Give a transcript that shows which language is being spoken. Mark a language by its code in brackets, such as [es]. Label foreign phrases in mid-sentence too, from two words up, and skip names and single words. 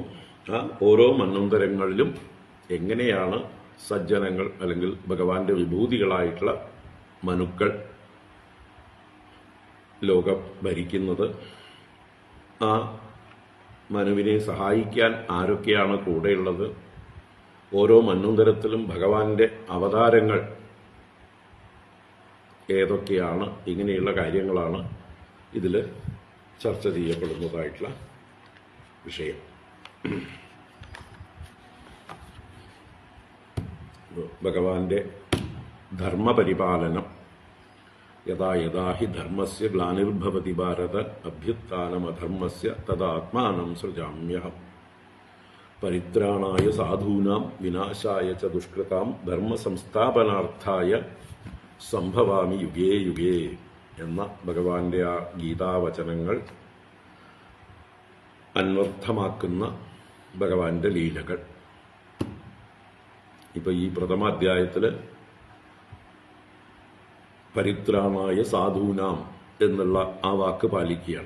[ml] ആ ഓരോ മന്വന്തരങ്ങളിലും എങ്ങനെയാണ് സജ്ജനങ്ങൾ അല്ലെങ്കിൽ ഭഗവാന്റെ വിഭൂതികളായിട്ടുള്ള മനുക്കൾ ലോകം ഭരിക്കുന്നത്, ആ മനുവിനെ സഹായിക്കാൻ ആരൊക്കെയാണ് കൂടെയുള്ളത്, ഓരോ മന്വന്തരത്തിലും ഭഗവാന്റെ അവതാരങ്ങൾ ഏതൊക്കെയാണ്, ഇങ്ങനെയുള്ള കാര്യങ്ങളാണ് ഇതിൽ ചർച്ച ചെയ്യപ്പെടുന്നതായിട്ടുള്ള വിഷയം. ഭഗവാന്റെ ധർമ്മപരിപാലനം. [sa] യഥാ യഥാ ഹി ധർമ്മസ്യ ഗ്ലാനിർഭവതി ഭാരത അഭ്യുത്ഥാനമധർമ്മസ്യ തദാത്മാനം സൃജാമ്യഹം. പരിത്രാണായ സാധൂനാം വിനാശായ ച ദുഷ്കൃതാം ധർമ്മസംസ്ഥാപനാർത്ഥായ സംഭവാമി യുഗേ യുഗേ [ml] എന്ന ഭഗവാന്റെ ആ ഗീതാവചനങ്ങൾ അന്വർത്ഥമാക്കുന്ന ഭഗവാന്റെ ലീലകൾ. ഇപ്പൊ ഈ പ്രഥമ അധ്യായത്തില് [sa] പരിത്രാണായ സാധൂനാം [ml] എന്നുള്ള ആ വാക്ക് പാലിക്കുകയാണ്.